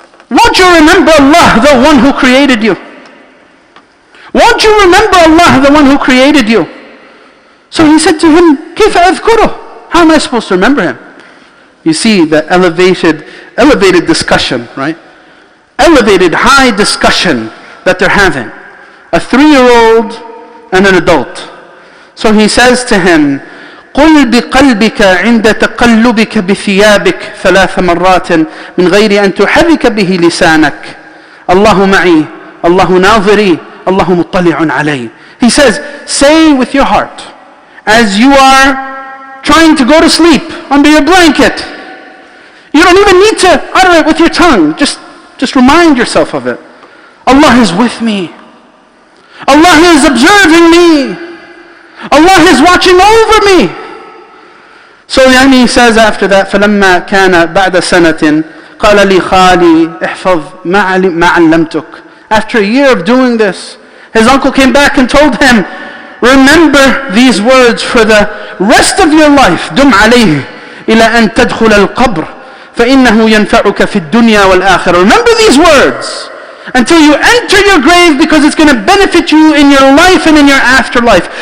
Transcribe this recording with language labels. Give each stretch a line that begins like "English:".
English: Won't you remember Allah, the one who created you? Won't you remember Allah, the one who created you? So he said to him,
Arabic: كيف أذكره?
English: How am I supposed to remember him? You see the elevated discussion, right? Elevated, high discussion that they're having. A 3-year-old and an adult. So he says to him,
Arabic: قل بقلبك عند تقلبك بثيابك 3 مرات من غير أن تحرك به لسانك الله معي الله ناظري الله مطلع علي.
English: He says, say with your heart, as you are trying to go to sleep under your blanket. You don't even need to utter it with your tongue. Just remind yourself of it. Allah is with me. Allah is observing me. Allah is watching over me. So he says after that,
Arabic: فَلَمَّا كَانَ بَعْدَ سَنَةٍ قَالَ لِي خَالِي احْفَظْ مَا عَلَّمْتُكَ.
English: After a year of doing this, his uncle came back and told him, remember these words for the rest of your life.
Arabic: دُمْ عَلَيْهِ إِلَى أَن تَدْخُلَ الْقَبْرِ فَإِنَّهُ يَنْفَعُكَ فِي الدُّنْيَا وَالْآخِرَةِ.
English: Remember these words until you enter your grave, because it's going to benefit you in your life and in your afterlife.